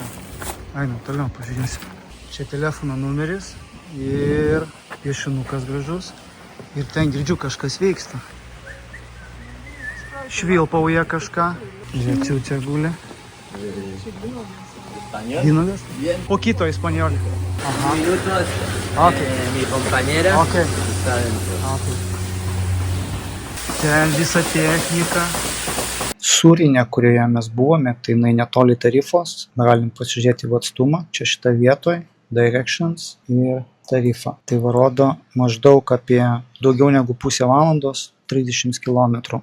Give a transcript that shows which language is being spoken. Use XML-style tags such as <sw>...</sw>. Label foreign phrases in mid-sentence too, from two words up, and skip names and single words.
<lt>Einam, toliau pažiūrėsim. Čia telefono numeris. Ir piešinukas gražus. Ir ten girdžiu kažkas vyksta. Švilpauja kažką. Žiūrėk, čia guli. Vynugas?</lt> <es>Poquito español. Ajá. Minutos. Okay. Mi compañera Okay. está dentro.</es> <lt>Okay. Ten visa technika. Sūrinė, kurioje mes buvome, tai jinai netoli Tarifos. Galim pasižiūrėti į atstumą. Čia šitą vietoj. Directions ir tarifą. Tai rodo maždaug apie daugiau negu pusę valandos, 30 km.</lt>